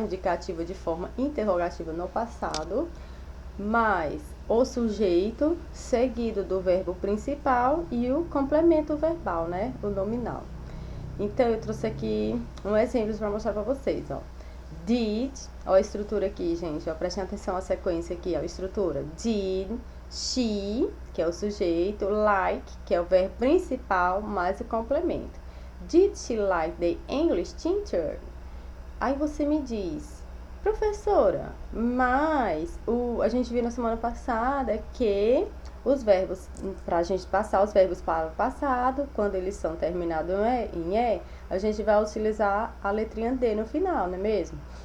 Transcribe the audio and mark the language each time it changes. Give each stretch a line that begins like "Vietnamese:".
Portuguese: Indicativa de forma interrogativa no passado, mais o sujeito, seguido do verbo principal e o complemento verbal, né? O nominal. Então, eu trouxe aqui um exemplo para mostrar para vocês, ó. Did, ó a estrutura aqui, gente, ó, prestem atenção à sequência aqui, ó, a estrutura. Did, she, que é o sujeito, like, que é o verbo principal, mais o complemento.
English: Did she like the English teacher?
Portuguese: Aí você me diz, professora, mas a gente viu na semana passada que os verbos, para a gente passar os verbos para o passado, quando eles são terminados em E, a gente vai utilizar a letrinha D no final, não é mesmo?